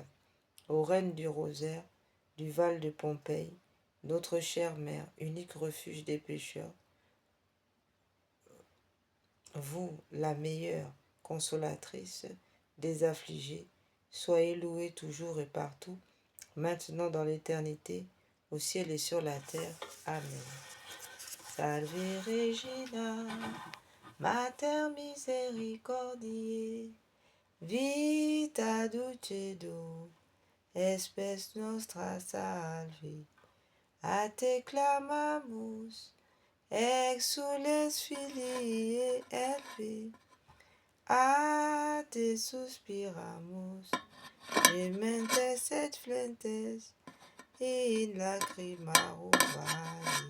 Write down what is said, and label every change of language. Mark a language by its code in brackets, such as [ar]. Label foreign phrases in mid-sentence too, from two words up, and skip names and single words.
[fr] Ô reine du rosaire, du val de Pompéi, notre chère mère, unique refuge des pécheurs, vous, la meilleure consolatrice des affligés, soyez louée toujours et partout, maintenant dans l'éternité, au ciel et sur la terre. Amen. [la] Salve Regina, Mater misericordiae, vita dulcedo, espes nostra salve. A te clamamus, exules filii Hevae, a te suspiramus, gementes et flentes, in lacrimarum vale.